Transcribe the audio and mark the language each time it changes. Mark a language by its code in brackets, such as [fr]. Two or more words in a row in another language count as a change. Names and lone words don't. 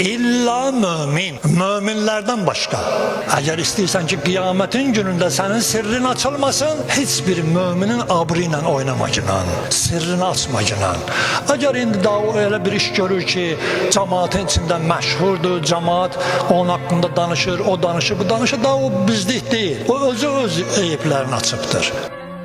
[az] İlla mümin. Müminlerden başka. Eğer istiyorsan ki kıyametin gününde senin sirrin açılmasın, hiçbir müminin abrıyla oynamacınan, sirrini açmacınan. Eğer indi daha o öyle bir iş görür ki cemaatin içinde meşhurdur, cemaat onun hakkında danışır, o danışır, bu danışır, daha o bizlik değil. O özü öz eyiplerini açıptır.